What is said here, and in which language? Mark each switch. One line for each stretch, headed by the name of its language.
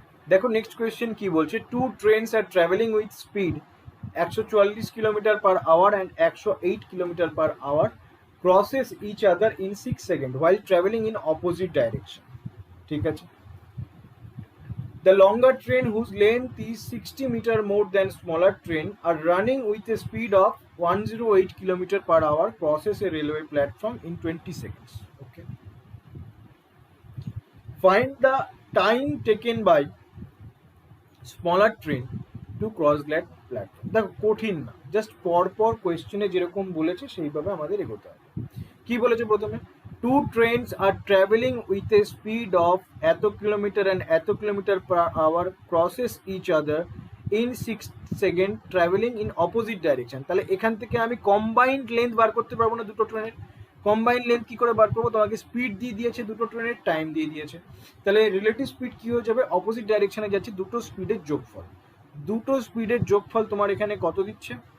Bangla: দেখো next question কি বলছে।
English: 2 trains are travelling with speed 144 kilometre per hour and 108 kilometre per hour crosses each other in 6 seconds while traveling in opposite direction,
Bangla: ঠিক আছে।
English: The longer train, whose length is 60 meter more than smaller train, are running with a speed of 108 kilometer per hour, crosses a railway platform in 20 seconds. Okay. Find the time taken by smaller train to cross that platform.
Bangla: দেখো কঠিন না, just পরপর কোয়েশ্চেনে যেরকম বলেছে সেইভাবে আমাদের এগোতে হবে। কি বলেছে প্রথমে?
English: 2 trains are traveling with a speed of
Bangla: এত কিলোমিটার
English: and এত kilometre per hour, crosses each other in 6 seconds traveling in opposite direction.
Bangla: তাহলে এখান থেকে আমি কম্বাইন্ড লেন্থ বার করতে পারবো না দুটো ট্রেনের? কম্বাইন্ড লেন্থ কি করে বার করবো? তোমাকে স্পিড দিয়ে দিয়েছে, দুটো ট্রেনের টাইম দিয়ে দিয়েছে। তাহলে রিলেটিভ স্পিড কি হয়ে যাবে? অপোজিট ডাইরেকশনে যাচ্ছে, দুটো স্পিডের যোগফল। দুটো স্পিডের যোগফল তোমার এখানে কত দিচ্ছে?